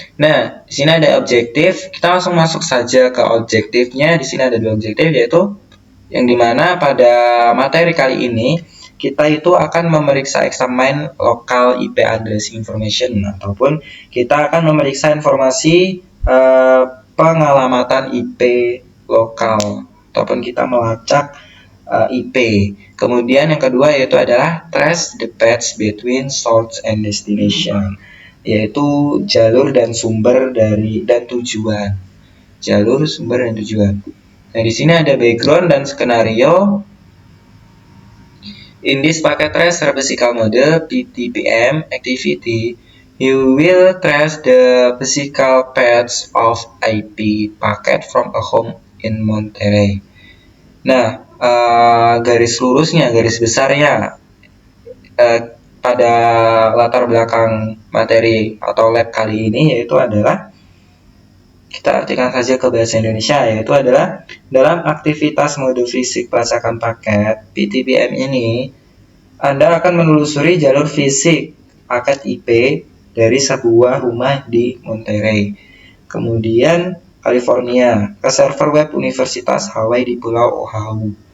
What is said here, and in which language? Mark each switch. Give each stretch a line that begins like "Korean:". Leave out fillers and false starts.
Indonesian: Nah, di sini ada objektif. Kita langsung masuk saja ke objektifnya. Di sini ada dua objektif yaitu yang dimana pada materi kali ini kita itu akan memeriksa
English: examine local IP address information
Indonesian: ataupun kita akan memeriksa informasi pengalamatan IP lokal ataupun kita melacak IP. Kemudian yang kedua yaitu adalah
English: trace the paths between source and destination,
Indonesian: yaitu jalur dan sumber dan tujuan. Jalur, sumber, dan tujuan. Nah, di sini ada background dan skenario.
English: In this packet tracer physical mode (PTPM) activity, you will trace the physical paths of IP packet from a home in Monterey.
Indonesian: Nah, garis lurusnya, garis besarnya pada latar belakang materi atau lab kali ini yaitu adalah, kita artikan saja ke bahasa Indonesia, yaitu adalah dalam aktivitas mode fisik pelacakan paket PTPM ini, Anda akan menelusuri jalur fisik paket IP dari sebuah rumah di Monterey, kemudian California, ke server web Universitas Hawaii di Pulau Oahu.